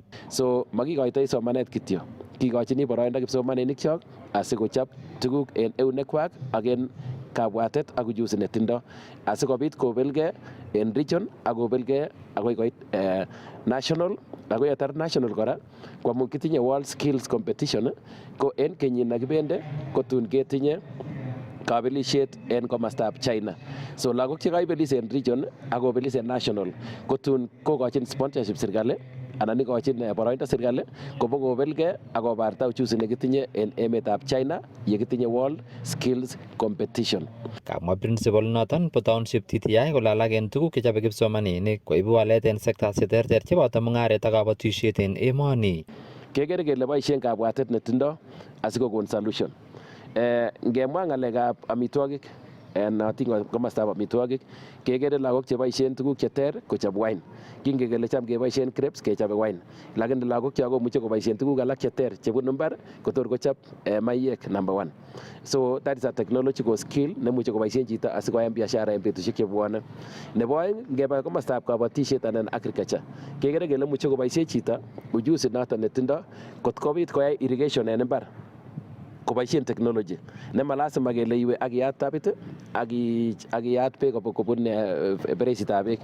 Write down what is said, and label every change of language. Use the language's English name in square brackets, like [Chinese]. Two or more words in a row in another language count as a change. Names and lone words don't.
[Kalenjin] So makikoitoi somanet kityo, kikochini boroindo kipsomaninikchok asikochop tuguk en eunekwak ak en kabwatet ak ujuzi netindo asikobit kobelgei en region ak kobelgei akoi koit national. Ako yetar national kora ko amun kitinye [English] world skills competition [Kalenjin] ko en kenyit nekibende kotun ketinye kabelisiet en komostab China. So lagok chekaibelis en region ak kobelis en national kotun kokochin sponsorship serikali anan ikochin boroindo serikali kobo kobelgei ak kobarta ujuzi nekitinye en emetab China yekitinye [English] world skills competition. [Kalenjin] Kamwa principal noton bo township TTI kole alak en tuguk chechobe kipsomaninik koibu walet en sectors cheterter cheboto mung'aret ak kabatisiet en emoni. Kekere kele boisien kabwatet netindo asikokon solution. Ngemwa ng'alekab amitwogik en komostab amitwogik kekere lagok cheboisien tuguk cheter kochop wine. Kingen kele cham keboisien grapes kechobe wine, lakini lagokyok komuche koboisien tuguk alak cheter chebunu mbar kotor kochop maiyek number 1. [English] So that is a technological skill [Kalenjin] nemuche koboisien chito asikoyai biashara en betusiek chebwone. Nebo oeng ngeba komostab kabatisiet anan agriculture kekere kele muche koboisien chito ujuzi noton netindo kot kobit koyai irrigation en mbar koboisien technology nemalasima kele iwe ak iyat tapit ak iyat beek kobun bereisitab beek.